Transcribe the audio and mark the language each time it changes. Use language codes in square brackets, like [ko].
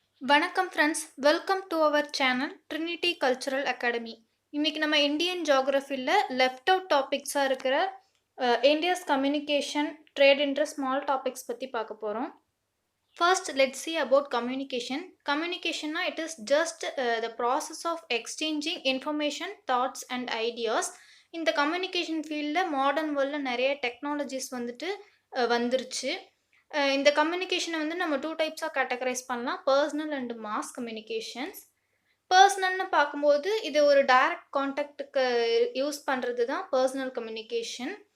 [en] வணக்கம் friends, welcome to our channel Trinity Cultural Academy. [ta] இன்னைக்கு நம்ம இந்தியன் ஜியோகிராஃபியில் லெஃப்ட் அவுட் டாபிக்ஸாக இருக்கிற இந்தியாஸ் கம்யூனிகேஷன், ட்ரேட் என்ற ஸ்மால் டாபிக்ஸ் பற்றி பார்க்க போகிறோம். [en] First let's see about communication. Communication it is just the process of exchanging information, thoughts and ideas. [ta] இந்த communication ஃபீல்டில் modern வேர்ல்டில் நிறைய டெக்னாலஜிஸ் வந்துட்டு வந்துருச்சு. இந்த கம்யூனிகேஷனை வந்து நம்ம 2 டைப்ஸாக கேட்டகரைஸ் பண்ணலாம், [en] Personal and mass communications. [ta] பர்சனல்னு பார்க்கும்போது இது ஒரு டைரக்ட் கான்டாக்டுக்கு யூஸ் பண்ணுறது தான் பர்சனல் கம்யூனிகேஷன்.